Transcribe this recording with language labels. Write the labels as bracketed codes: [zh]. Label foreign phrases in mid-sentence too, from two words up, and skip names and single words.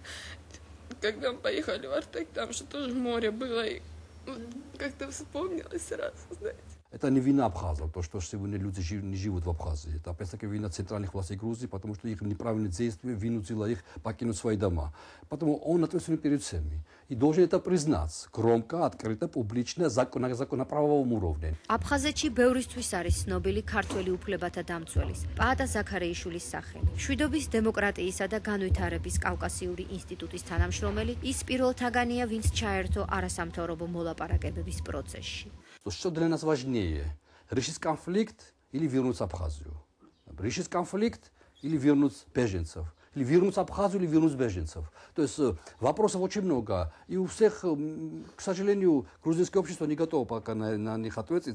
[ru] Когда мы поехали в Артек, там же тоже море было, и как-то вспомнилось сразу, знаете. Это не вина абхазов, то, что сегодня люди не живут в Абхазии. Это опять-таки вина центральных властей Грузии, потому что их неправильные действия вынудило их покинуть свои дома. Поэтому он ответственен перед всеми. И должен это признать громко, открыто, публично, на законоправовом уровне. [ka] აფხაზეთში ბევრისთვის არის ცნობილი ქართველი უფლებათა დამცველის პაატა ზაქარეიშვილის სახელი. მშვიდობის, დემოკრატიისა და განვითარების კავკასიური ინსტიტუტის თანამშრომელი, ის პირველთაგანია, ვინც ჩაერთო არასამთავრობო მოლაპარაკებების პროცესში. [ru] Что для нас важнее? Решить конфликт или вернуть Абхазию? Решить конфликт или вернуть беженцев? Или вернуть Абхазию, или вернуть беженцев? То есть вопросов очень много. И у всех, к сожалению, грузинское общество не готово пока на них ответить.